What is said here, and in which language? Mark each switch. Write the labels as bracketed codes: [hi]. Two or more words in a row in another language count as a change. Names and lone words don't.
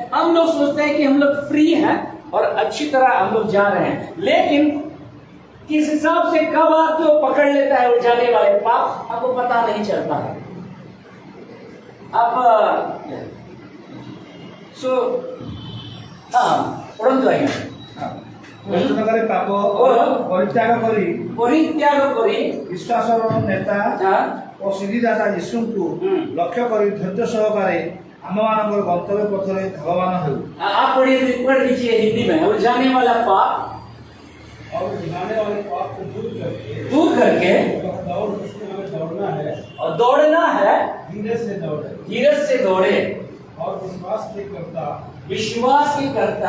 [hi] हम लोग सोचते हैं कि हम लोग फ्री हैं और अच्छी तरह हम लोग जा रहे हैं, लेकिन किस हिसाब से कब आके वो पकड़ लेता है वो जाने वाले पाप, आपको पता नहीं चलता है। अब सो हाँ [or] ପଢ଼ନ୍ତୁ ଆଜ୍ଞା ବେଷ୍ଟନକାରୀ ପାପ ପରିତ୍ୟାଗ କରି ପରିତ୍ୟାଗ କରି ବିଶ୍ୱାସର ନେତା ଓ ସିଦ୍ଧିଦାତା ଯୀଶୁଙ୍କୁ ଲକ୍ଷ୍ୟ କରି ଧୈର୍ଯ୍ୟ ସହକାରେ ଆମମାନଙ୍କର ଗନ୍ତବ୍ୟ ପଥରେ ଧାବମାନ ହେଉ। [hi] आप पढ़ लीजिए हिंदी में, और जाने वाला पाप और जाने वाले पाप को दूर करके दौड़ना है और दौड़ना है, धीरज से दौड़े और विश्वास के करता